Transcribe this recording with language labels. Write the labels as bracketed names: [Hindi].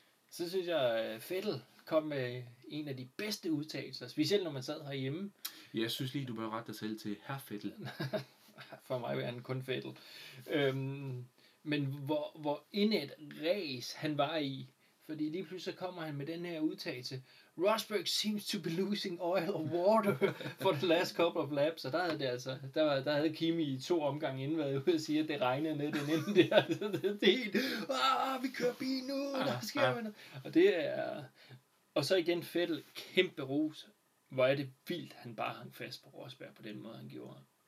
[Danish] Så synes jeg, Vettel kom med en af de bedste udtalelser, specielt når man sad herhjemme. Jeg synes lige, du bør rette dig selv til herr Vettel. For mig er han kun Vettel. Men hvor indet ræs han var i. Fordi lige pludselig så kommer han med den her udtalelse. [English] Rosberg seems to be losing oil or water for the last couple of laps. [Danish] Og der havde det altså, der havde Kimi i to omgange inden været ude og sige, at det regnede ned den inden der. Det vi kører bil nu, der sker med noget. Og det er, og så igen Vettel, kæmpe ros. Hvor er det vildt, han bare hang fast på Rosberg på den måde, han gjorde.